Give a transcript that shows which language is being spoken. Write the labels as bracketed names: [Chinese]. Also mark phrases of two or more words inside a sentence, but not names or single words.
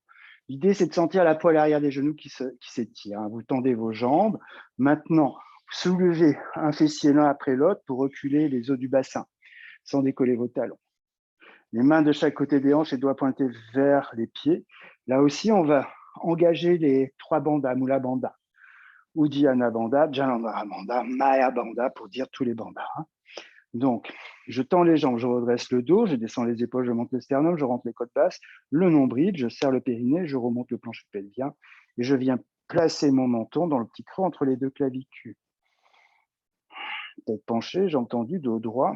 [French] L'idée, c'est de sentir la poêle arrière des genoux qui s'étire. Vous tendez vos jambes. Maintenant, soulevez un fessier l'un après l'autre pour reculer les os du bassin, sans décoller vos talons. Les mains de chaque côté des hanches et doigts pointés vers les pieds. Là aussi, on va engager les trois bandhas, Mula Bandha, Uddiyana Bandha, Jalandhara Bandha, Maya Bandha pour dire tous les bandhas. Donc, je tends les jambes, je redresse le dos, je descends les épaules, je monte le sternum, je rentre les côtes basses, le nombril, je serre le périnée, je remonte le plancher pelvien et je viens placer mon menton dans le petit creux entre les deux clavicules. Tête penchée, jambes tendues, dos droit.